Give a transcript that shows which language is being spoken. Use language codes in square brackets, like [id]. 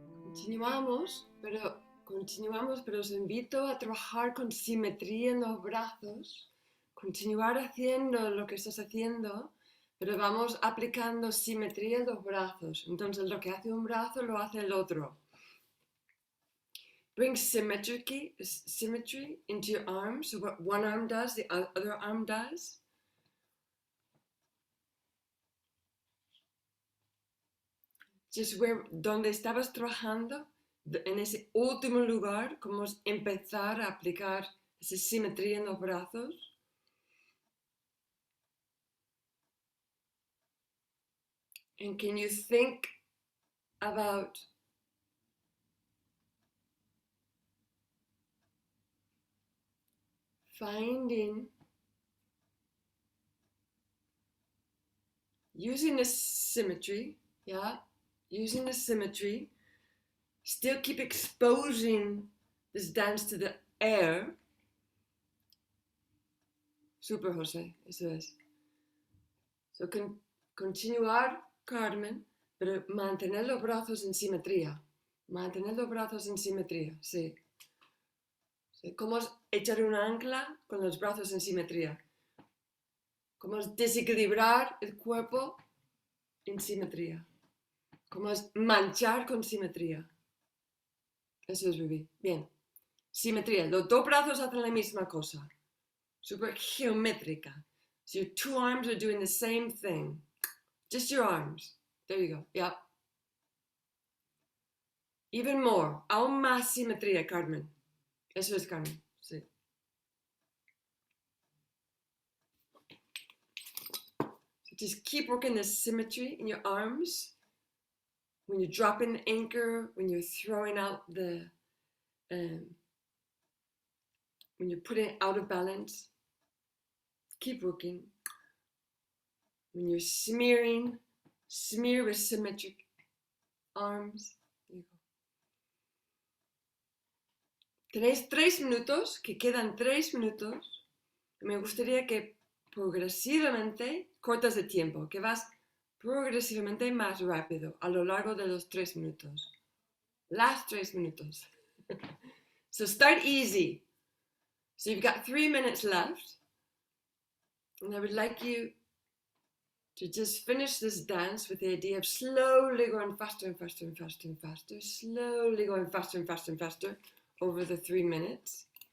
[es] Continuamos, pero os invito a trabajar con simetría en los brazos, continuar haciendo lo que estás haciendo, pero vamos aplicando simetría en los brazos. Entonces lo que hace un brazo lo hace el otro. [en] Bring symmetry into your arms. So what one arm does, the other arm does. [es] Just donde estabas trabajando, en ese último lugar, como empezar a aplicar esa simetría en los brazos. [en] And can you think about finding, using the symmetry, yeah, using the symmetry, still keep exposing this dance to the air. [es] Super, José, eso es. So, continuar, Carmen, pero mantener los brazos en simetría. Mantener los brazos en simetría, sí. Sí. ¿Cómo es echar un ancla con los brazos en simetría? ¿Cómo es desequilibrar el cuerpo en simetría? ¿Cómo es manchar con simetría? Eso es vivir. Bien. Simetría. Los dos brazos hacen la misma cosa. Super geométrica. [en] So your two arms are doing the same thing. Just your arms. There you go. Yeah. Even more. [es] Aún más simetría, Carmen. Eso es, Carmen. Sí. [en] So just keep working the symmetry in your arms. When you're dropping the anchor, when you're throwing out the, when you're putting it out of balance, keep working. When you're smearing, smear with symmetric arms. There you go. [es] Tenéis 3 minutos, que quedan 3 minutos. Me gustaría que progresivamente cortas de tiempo, que vas progresivamente más rápido a lo largo de los 3 minutos. [en] Last 3 minutos. So start easy. So you've got 3 minutes left. And I would like you to just finish this dance with the idea of slowly going faster and faster and faster and faster. Slowly going faster and faster and faster over the 3 minutes.